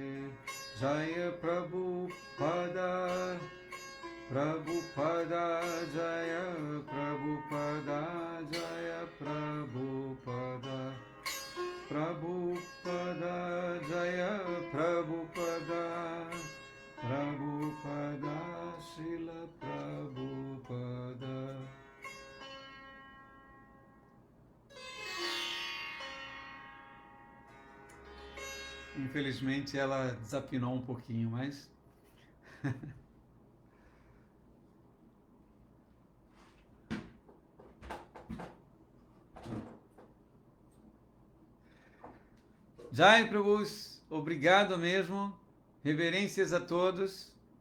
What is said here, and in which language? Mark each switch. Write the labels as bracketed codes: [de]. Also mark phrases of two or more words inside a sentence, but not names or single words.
[sa] Jaya Prabhupada, Prabhupada, Jaya Prabhupada, Jaya Prabhupada, Prabhupada, Jaya Prabhupada, Prabhupada, Srila Prabhupada. [pt] Infelizmente ela desafinou um pouquinho, mas Jai Prabhus, obrigado mesmo, reverências a todos.